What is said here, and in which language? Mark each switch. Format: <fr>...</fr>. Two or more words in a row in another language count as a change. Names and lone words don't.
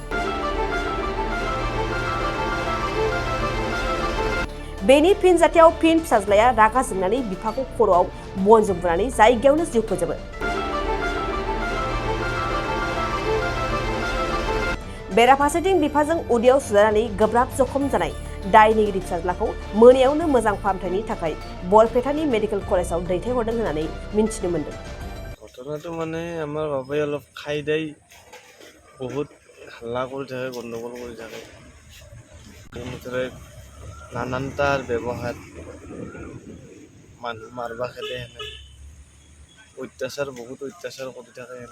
<brx>बेनि फिनजाथायाव फिन फिसाज्लाया रागा जोंनानै बिफाखौ खर'आव बनजों बुनानै जायगायावनो जिउ फोजोबो। बेराफारसेथिं बिफाजों उदैयाव सुजानानै गोब्राब जखम जानाय दायनिगिरि फिसाज्लाखौ मोनायावनो मोजां फाहामथायनि थाखाय बरपेटानि</brx> <en>medical college</en> <brx>दैथायहरदों होननानै मिन्थिनो मोन्दों।</brx> <as>ঘটনাটো মানে আমাৰ বাবাই অলপ খাই দাই বহুত হাল্লা কৰি থাকে, গণ্ডগোল কৰি থাকে। মুঠতে নানানটাৰ ব্যৱহাৰ মানুহ মাৰবা খেদে সেনে বহুত অত্যাচাৰ কৰি থাকে সেনে।</as>